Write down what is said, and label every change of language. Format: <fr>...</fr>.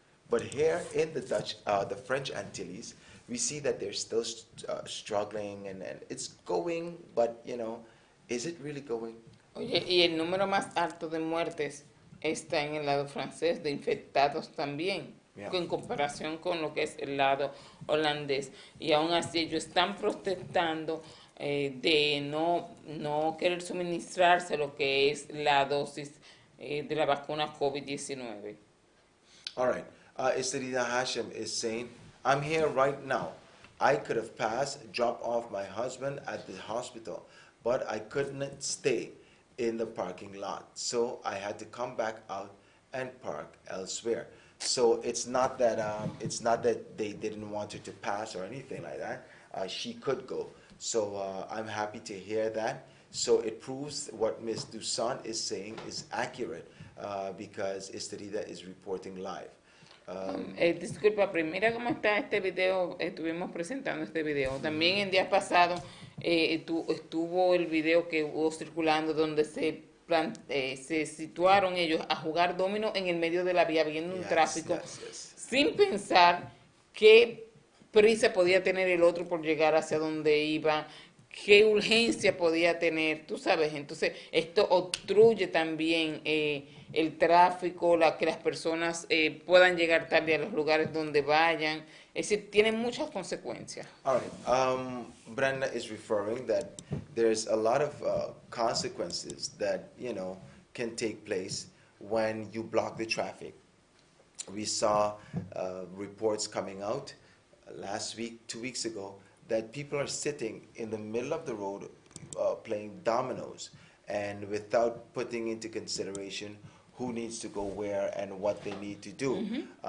<en>But here in the French Antilles, we see that they're still struggling, and it's going, but you know, is it really going?</en> <es>Oye, y el número más alto de muertes está en el lado francés, de infectados también,</es> <en>Yeah.</en> <es>en comparación con lo que es el lado holandés. Y aún así ellos están protestando de no querer suministrarse lo que es la dosis de la vacuna COVID-19.</es> <en>All right. Istarida Hashem is saying, I'm here right now. I could have passed, dropped off my husband at the hospital, but I couldn't stay in the parking lot. So I had to come back out and park elsewhere. So it's not that they didn't want her to pass or anything like that. She could go. So I'm happy to hear that. So it proves what Ms. Dussault is saying is accurate because Estelida is reporting live.</en> <es>Disculpa, pero mira cómo está este video, estuvimos presentando este video. También en días pasados estuvo el video que hubo circulando donde se situaron ellos a jugar domino en el medio de la vía, viendo un tráfico, sin pensar qué prisa podía tener el otro por llegar hacia donde iba, qué urgencia podía tener, tú sabes. Entonces esto obstruye también el tráfico, que las personas puedan llegar tarde a los lugares donde vayan. Es decir, tiene muchas consecuencias.</es> <en>All right. Brenda is referring that there's a lot of consequences that, you know, can take place when you block the traffic. We saw reports coming out last week, 2 weeks ago, that people are sitting in the middle of the road playing dominoes, and without putting into consideration who needs to go where and what they need to do.</en>